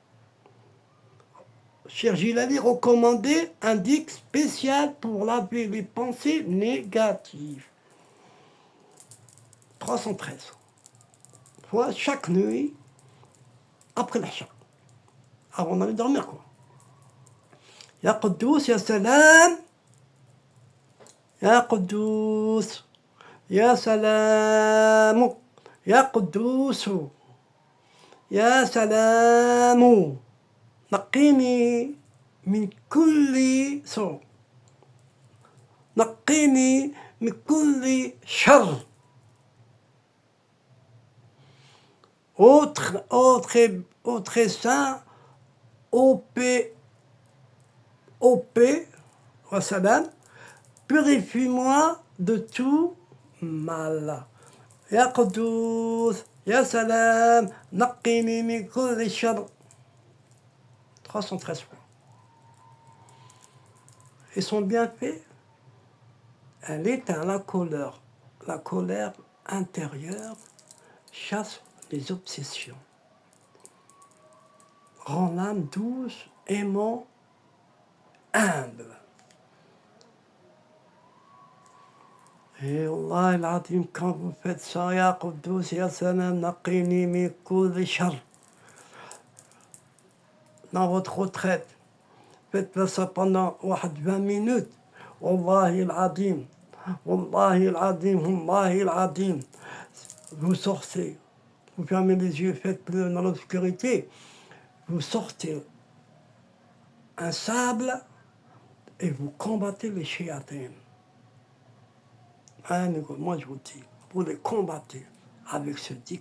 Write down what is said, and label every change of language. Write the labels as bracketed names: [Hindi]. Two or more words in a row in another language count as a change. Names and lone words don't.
[French] Cheikh Jilani recommandait un dic spécial pour laver les pensées négatives. 313 fois chaque nuit après l'Isha. Avant d'aller dormir, quoi. [Arabic] يا قدوس، يا سلام. يا قدوس، يا سلام. يا قدوس، يا سلام. نقيني من كل سوء نقيني من كل شر. [French] Autre saint, OP, wassalam, purifie-moi de tout mal. [Arabic] يا قدوس، يا سلام, نقيني من كل شر. [French] 313 fois. Et son bienfait, elle éteint la colère. La colère intérieure chasse les obsessions. Rend l'âme douce, aimant, humble. Et [Arabic] الله العظيم, [French] quand vous faites ça, [Arabic] يا قدوس، يا سلام، نقني من كل شر. [French] Dans votre retraite, faites ça pendant 20 minutes. [Arabic] والله العظيم، والله العظيم، والله العظيم. [French] Vous sortez, vous fermez les yeux, faites-le dans l'obscurité. Vous sortez un sable et vous combattez les shayatins. Moi je vous dis, vous les combattez avec ce dic.